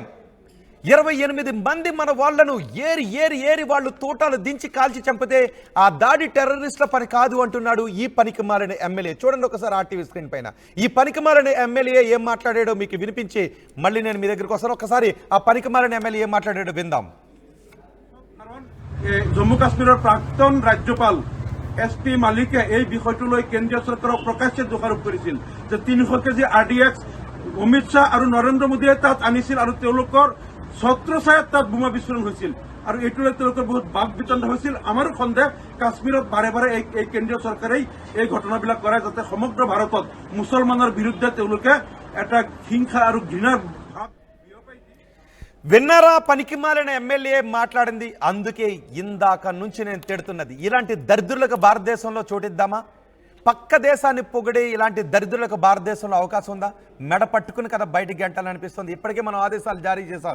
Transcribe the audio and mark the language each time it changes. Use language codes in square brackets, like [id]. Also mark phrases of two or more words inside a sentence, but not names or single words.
[te] 28 మంది మన వాళ్లను ఏరి వాళ్ళు తోటాలు దించి కాల్చి చంపితే ఆ దాడి టెర్రరిస్టుల పని కాదు అంటున్నాడు ఈ పనికిమాలిన ఎమ్మెల్యే. చూడండి ఒకసారి ఆర్టీవీ స్క్రీన్ పైన ఈ పనికిమాలిన ఎమ్మెల్యే ఏం మాట్లాడాడో మీకు వినిపించి మళ్ళీ నేను మీ దగ్గరికి వస్తాను. ఒకసారి ఆ పనికిమాలిన ఎమ్మెల్యే ఏం మాట్లాడాడో విందాం. [as] জম্মু কাশ্মীৰৰ প্ৰাক্তন ৰাজ্যপাল SP মালিকে এই বিষয়টোলৈ কেন্দ্ৰীয় চৰকাৰক প্ৰকাশ্যে দোষাৰোপ কৰিছিল যে 300 কেজি RDX অমিত শ্বাহ আৰু নৰেন্দ্ৰ মোদীয়ে তাত আনিছিল আৰু তেওঁলোকৰ ছত্ৰছায়াত তাত বোমা বিস্ফোৰণ হৈছিল আৰু এইটোলৈ তেওঁলোকৰ বহুত বাক বিতণ্ড হৈছিল। আমাৰো সন্দেহ কাশ্মীৰত বাৰে বাৰে এই কেন্দ্ৰীয় চৰকাৰেই এই ঘটনাবিলাক কৰে যাতে সমগ্ৰ ভাৰতত মুছলমানৰ বিৰুদ্ধে তেওঁলোকে এটা হিংসা আৰু ঘৃণাৰ ভাৱ [te] విన్నారా పనికిమాలిన ఎమ్మెల్యే మాట్లాడింది. అందుకే ఇందాక నుంచి నేను తిడుతున్నది. ఇలాంటి దరిద్రులకు భారతదేశంలో చోటిద్దామా? పక్క దేశాన్ని పొగిడే ఇలాంటి దరిద్రులకు భారతదేశంలో అవకాశం ఉందా? మెడ పట్టుకుని కదా బయటికి గంటాలని అనిపిస్తుంది. ఇప్పటికే మనం ఆదేశాలు జారీ చేశాం.